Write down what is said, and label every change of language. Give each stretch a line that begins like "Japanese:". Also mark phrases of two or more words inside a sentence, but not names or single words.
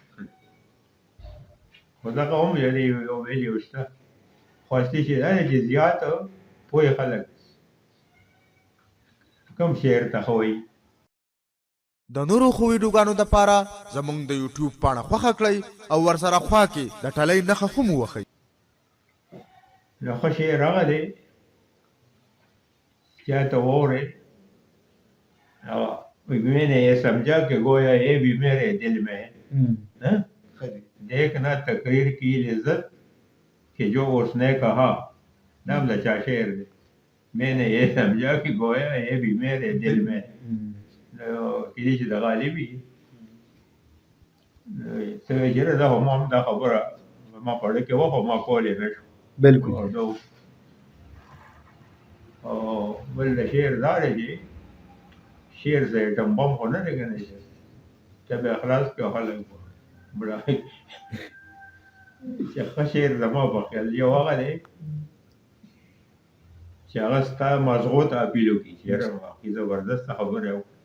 Pashto: خو دغه هم یعنې یو ویلیو شته، خو اصلي چې دا دی چې زیات پوه خلک کوم شعر ته ښه وایي. د نورو خو ویډیوګانو دپاره زموږ د یوټیوب پاڼه خوښه کړئ او ورسره خوا کې د ټلۍ نښه هم ووهئ. نو ښه شعر هغه دی چا ته واورئ
Urdu: میں نے یہ سمجھا کہ گویا یہ بھی میرے دل میں ہے، دیکھنا تقریر کی لذت کہ جو اس نے کہا.
Pashto: نام لچا شعر دے،
Urdu: میں نے یہ سمجھا کہ گویا یہ بھی میرے دل میں ہے.
Pashto: کدی چې د غالبي څه ویل دا هم دا خبره ما په اړه کې وه خو ما کولی نه شو. بالکل. او بل د شعر دا دی چې شعر ځای ډمبم خو نه دی که نه چې ته بیا خلاص کړې خلک به چې ښه شعر زما په خیال یو هغه دی چې هغه ستا مغزو ته اپیل وکړي چې یاره واقعي زبردسته خبره یې وکړه.